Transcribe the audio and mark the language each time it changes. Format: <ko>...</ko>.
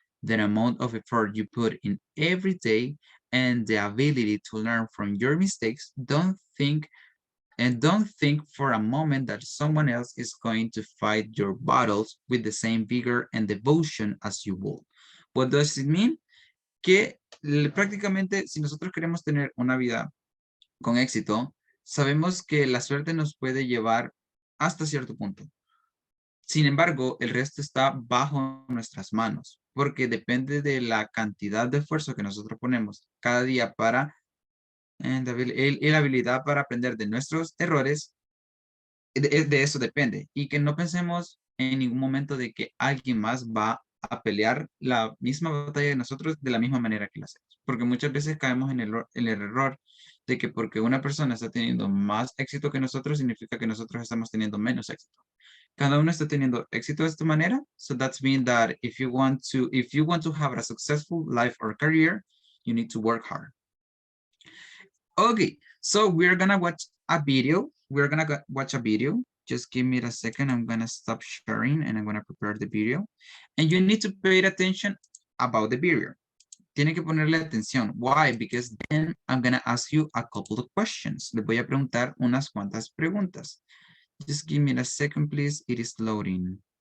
<en>The amount of effort you put in every day and the ability to learn from your mistakes, don't think for a moment that someone else is going to fight your battles with the same vigor and devotion as you will. What does it mean?</en> <es>Que prácticamente si nosotros queremos tener una vida con éxito, sabemos que la suerte nos puede llevar hasta cierto punto. Sin embargo, el resto está bajo nuestras manos, porque depende de la cantidad de esfuerzo que nosotros ponemos cada día para y la habilidad para aprender de nuestros errores, de eso depende. Y que no pensemos en ningún momento de que alguien más va a pelear la misma batalla de nosotros de la misma manera que lo hacemos. Porque muchas veces caemos en el error de que porque una persona está teniendo más éxito que nosotros, significa que nosotros estamos teniendo menos éxito. Cada uno está teniendo éxito de esta manera.</es> <en>So that's mean that if you want to have a successful life or career, you need to work hard. Okay, so we're gonna watch a video. We're gonna watch a video. Just give me a second. I'm gonna stop sharing and I'm gonna prepare the video. And you need to pay attention about the video.</en> <es>Tiene que ponerle atención.</es> <en>Why? Because then I'm gonna ask you a couple of questions.</en> <es>Le voy a preguntar unas cuantas preguntas.</es> <en>Just give me a second, please. It is loading.</en>